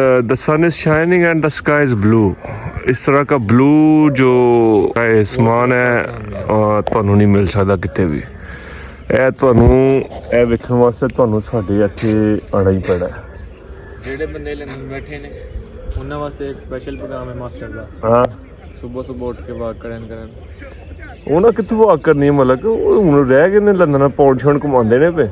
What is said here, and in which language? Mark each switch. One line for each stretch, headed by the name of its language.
English: the sun is shining and the sky is blue।
Hindi: इस तरह का ब्लू जो आसमान है
Punjabi: ਤੁਹਾਨੂੰ ਨਹੀਂ ਮਿਲ ਸਕਦਾ ਕਿਤੇ ਵੀ। ਇਹ ਤੁਹਾਨੂੰ ਇਹ ਵੇਖਣ ਵਾਸਤੇ ਤੁਹਾਨੂੰ ਸਾਡੇ ਇੱਥੇ ਆਉਣਾ ਹੀ ਪੈਣਾ। ਜਿਹੜੇ ਬੰਦੇ ਲੰਡਨ ਬੈਠੇ ਨੇ ਉਹਨਾਂ ਵਾਸਤੇ ਇੱਕ ਸਪੈਸ਼ਲ ਪ੍ਰੋਗਰਾਮ ਹੈ ਮਾਸਟਰ ਦਾ। ਹਾਂ ਸੁਬਹ ਸੁਬਹ ਉੱਠ ਕੇ ਵਾਕ ਕਰਨ ਉਹਨਾਂ ਕਿੱਥੋਂ ਵਾਕ ਕਰਨੀ ਹੈ? ਮਤਲਬ ਹੁਣ ਰਹਿ ਗਏ ਨੇ ਲੰਦਨ ਪੌਂਡ ਛੌਂਡ ਘੁਮਾਉਂਦੇ ਨੇ ਪਏ।